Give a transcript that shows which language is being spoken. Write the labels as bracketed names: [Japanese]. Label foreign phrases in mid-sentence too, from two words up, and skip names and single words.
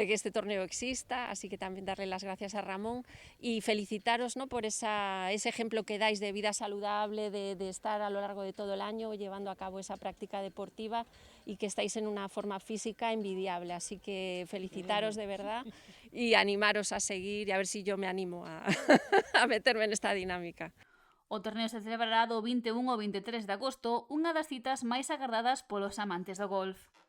[Spanish] que este torneo exista, así que también darle las gracias a Ramón y felicitaros, ¿no?, por ese ejemplo que dais de vida saludable, de estar a lo largo de todo el año llevando a cabo esa práctica deportiva y que estáis en una forma física envidiable, así que felicitaros de verdad y animaros a seguir y a ver si yo me animo a meterme en esta dinámica. [Galician] O torneo se celebrará do 21 ao 23 de agosto, unha das citas máis agardadas polos amantes do golf.